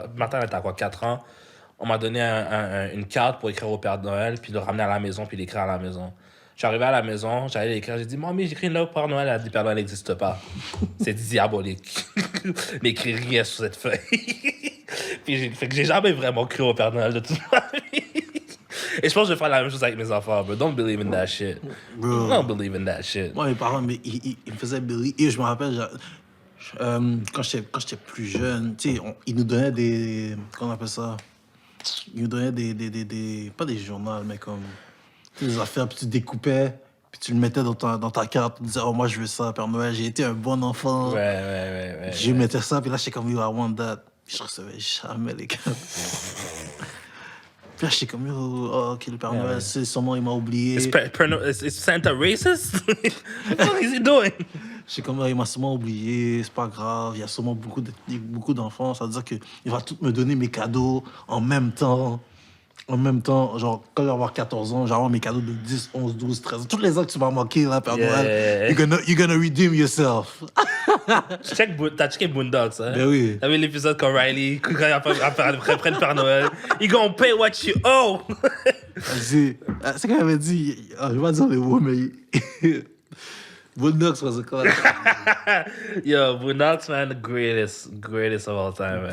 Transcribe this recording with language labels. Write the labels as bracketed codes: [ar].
[fr] Maternelle, t'as quoi, 4 ans? On m'a donné une carte pour écrire au Père Noël, puis le ramener à la maison, puis l'écrire à la maison. Je suis arrivé à la maison, j'allais l'écrire, j'ai dit, Mamie, j'écris une lettre au Père Noël. Elle a dit, Père Noël n'existe pas. C'est diabolique. N'écris rien sur cette feuille. Puis fait que j'ai jamais vraiment cru au Père Noël de toute ma vie. Et je pense que je vais faire la même chose avec mes enfants, bro. [en] Don't believe in that shit. Bro. Don't believe in that shit. [fr] Moi, mes parents, ils me faisaient believe. Et je me rappelle, quand j'étais plus jeune, tu sais, ils nous donnaient des... Comment on appelle ça? Ils nous donnaient des pas des journaux, mais comme... des affaires, puis tu découpais, puis tu le mettais dans ta carte, tu disais, oh, moi, je veux ça, Père Noël, j'ai été un bon enfant. Ouais. Je mettais ça, puis là, j'étais comme, [en] yo, I want that. [fr] Puis je recevais jamais les cartes. Puis là, j'étais comme, yo, oh, ok, le Père Noël, c'est sûrement, il m'a oublié. [en] Is Santa racist? What is he doing? [fr] J'étais comme, il m'a sûrement oublié, c'est pas grave, il y a sûrement beaucoup d'enfants, ça veut dire qu'il va tout me donner mes cadeaux en même temps. En même temps, genre, quand je vais avoir 14 ans, j'aurai mes cadeaux de 10, 11, 12, 13 ans. Tous les ans que tu vas manquer, là, Père Noël, [en] you're gonna redeem yourself. [fr] T'as checké Boondocks, hein? Ben oui. T'as vu l'épisode quand Riley, quand il après le Père Noël, [en] you gonna pay what you owe. [fr] C'est qu'il avait dit, je vais pas dire les mots, mais... [en] Boondocks was a class. Yo, Boondocks, man, the greatest of all time, man.